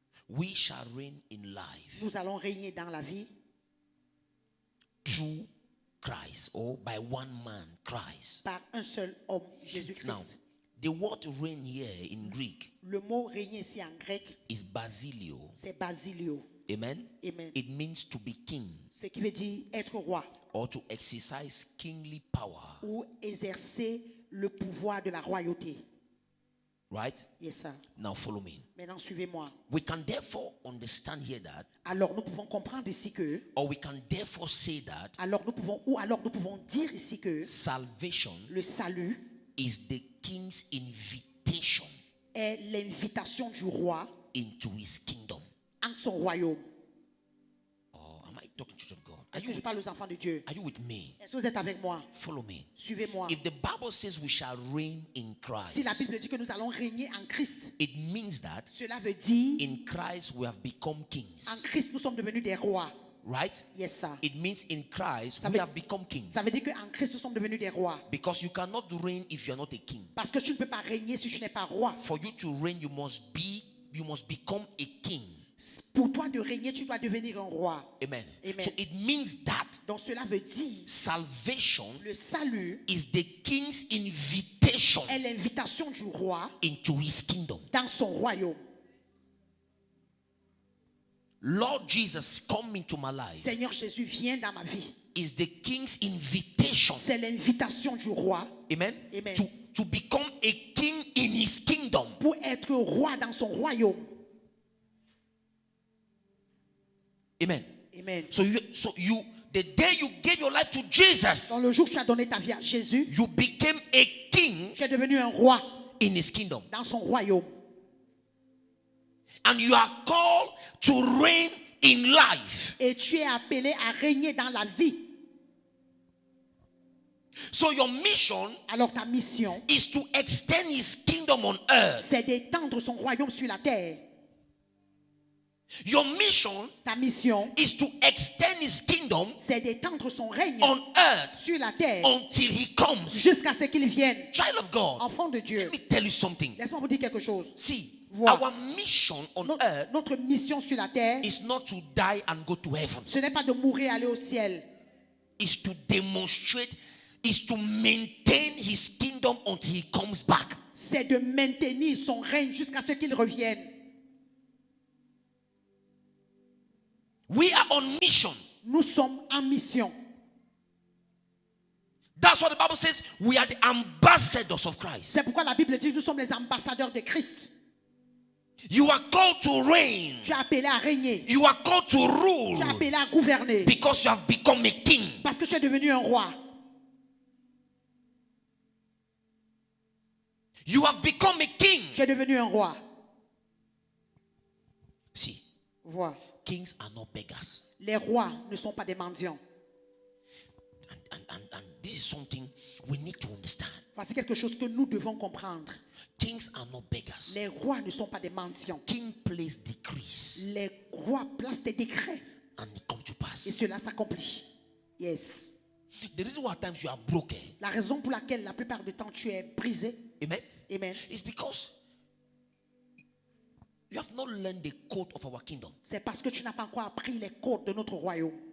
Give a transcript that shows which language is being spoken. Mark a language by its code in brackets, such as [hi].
[en] We shall reign in life [fr] Nous allons régner dans la vie [en] through Christ or by one man, Christ. [fr] par un seul homme, [en] Now, [fr] Jésus-Christ. [en] the word reign here in Greek [fr] Le mot régner ici en grec, [en] is basilio. [fr] c'est basilio. [en] Amen. [fr] Amen. [en] It means to be king [fr] Ce qui veut dire être roi [en] or to exercise kingly power. [fr] ou exercer le pouvoir de la royauté. [en] Right? Yes, sir. Now follow me. [fr] Maintenant, suivez-moi. [en] We can therefore understand here that, [fr] Alors, nous pouvons comprendre ici que, [en] or we can therefore say that [fr] alors nous pouvons dire ici que [en] salvation [fr] le salut [en] is the king's invitation [fr] est l'invitation du roi [en] into his kingdom. [fr] en son royaume. [en] Oh, talking to children of God. [fr] Est-ce que je parle aux enfants de Dieu? [en] Are you with me? [fr] Est-ce que vous êtes avec moi? [en] Follow me. [fr] Suivez-moi. [en] If the Bible says we shall reign in [fr] Si la [en] Christ, [fr] Bible dit que nous allons régner en Christ, [en] it means that [fr] cela veut dire [en] in Christ we have become [fr] en [en] kings. [fr] Christ nous sommes devenus des rois. [en] Right? Yes, sir. It means in Christ [fr] Ça [en] we [fr] veut- [en] have become kings. [fr] Ça veut dire qu'en Christ nous sommes devenus des rois. [en] Because you cannot reign if you are not a king. [fr] Parce que tu ne peux pas régner si tu n'es pas roi. [en] For you to reign, you must become a king. [fr] Pour toi de régner, tu dois devenir un roi. [en] Amen. [fr] Amen. [en] So it means that [fr] Donc cela veut dire [en] salvation [fr] le salut [en] is the king's invitation [fr] est l'invitation du roi [en] into his kingdom. [fr] dans son royaume. [en] Lord Jesus, come into my life [fr] Seigneur Jésus, viens dans ma vie. [en] is the king's invitation. [fr] C'est l'invitation du roi [en] Amen. [fr] Amen. [en] To become a king in his kingdom. [fr] pour être roi dans son royaume. [en] Amen. [fr] Amen. [en] So you the day you gave your life to Jesus, [fr] Dans le jour que tu as donné ta vie à Jésus, [en] you became a king [fr] tu es devenu un roi [en] in his kingdom. [fr] dans son royaume. [en] And you are called to reign in life. [fr] Et tu es appelé à régner dans la vie. [en] So your mission [fr] Alors ta mission, [en] is to extend his kingdom on earth. [fr] c'est d'étendre son royaume sur la terre. [en] Your mission [fr] Ta mission, [en] is to extend his kingdom [fr] c'est d'étendre son règne [en] on earth [fr] sur la terre [en] until he comes. [fr] jusqu'à ce qu'il vienne. [en] Child of God, [fr] Enfant de Dieu, [en] let me tell you something. [fr] laisse-moi vous dire quelque chose. [en] See, [fr] Voir. [en] our mission on earth [fr] Notre mission sur la terre, [en] is not to die and go to heaven. [fr] ce n'est pas de mourir et aller au ciel. [en] Is to demonstrate, is to maintain his kingdom until he comes back. [fr] C'est de maintenir son règne jusqu'à ce qu'il revienne. [en] We are on mission. [fr] Nous sommes en mission. [en] That's what the Bible says. We are the ambassadors of Christ. [fr] C'est pourquoi la Bible dit que nous sommes les ambassadeurs de Christ. [en] You are called to reign. [fr] Tu es appelé à régner. [en] You are called to [fr] Tu es [en] rule [fr] appelé à gouverner. [en] because you have become a king. [fr] Parce que tu es devenu un roi. [en] You have become a king. [fr] Tu es devenu un roi. [en] See, [fr] Vois. [en] kings are not beggars. [fr] Les rois ne sont pas des mendiants. [en] And this is something we need to understand. [fr] Voici quelque chose que nous devons comprendre. [en] Kings are not beggars. [fr] Les rois ne sont pas des mendiants. [en] King place decrees [fr] Les rois placent des décrets [en] and it comes to [fr] et [en] pass. [fr] cela s'accomplit. [en] Yes. The reason why at times you are broken, [fr] La raison pour laquelle la plupart du temps tu es brisé, [en] amen, [fr] amen, [en] is because you have not learned the code of our kingdom. [fr] c'est parce que tu n'as pas encore appris les codes de notre royaume.